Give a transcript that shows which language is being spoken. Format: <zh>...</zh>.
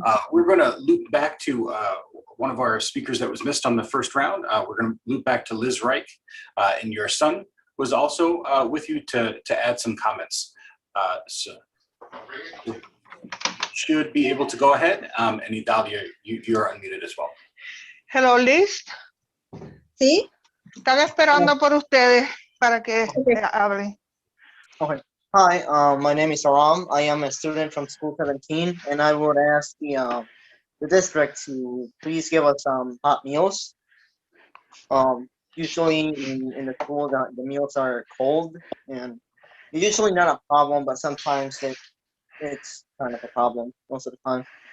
<en>We're going to loop back to one of our speakers that was missed on the first round. We're going to loop back to Liz Reich, and your son was also with you to add some comments. So should be able to go ahead. And Idalia, you're unmuted as well. Hello, Liz.</en> <es>Sí. Están esperando por ustedes para que hablen.</es> <en>Okay. Hi, my name is Aram. I am a student from School 17, and I would ask the district to please give us hot meals. Usually in the school, the meals are cold, and it's usually not a problem, but sometimes it's kind of a problem most of the time.</en>